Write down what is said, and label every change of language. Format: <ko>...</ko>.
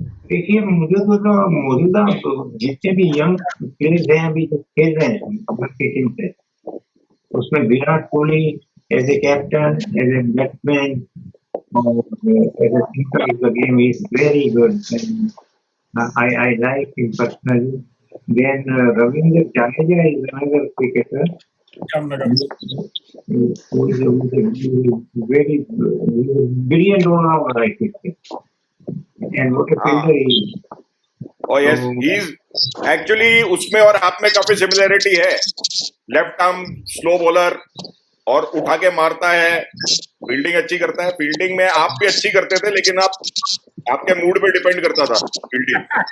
<hi>देखिए, मुझे तो मौजूदा जितने भी यंग प्लेयर्स हैं अभी जो खेल रहे हैं भारतीय टीम से, उसमें Virat Kohli</hi> <en>As a captain, as a batsman, और as a thinker of the game is very good. I like him personally. Then Ravindra Jadeja is another cricketer Jamnagar. who is a very brilliant all-rounder, I think. And what a</en> <hi>हाँ,</hi> <en>fielder he is.</en> <hi>और yes</hi> <en>So, he is actually</en> <hi>उसमें और आप में काफी similarity है. Left arm slow bowler और उठा के मारता है, फील्डिंग अच्छी करता है. फील्डिंग में आप भी अच्छी करते थे, लेकिन आपके मूड पे डिपेंड करता था फील्डिंग.</hi>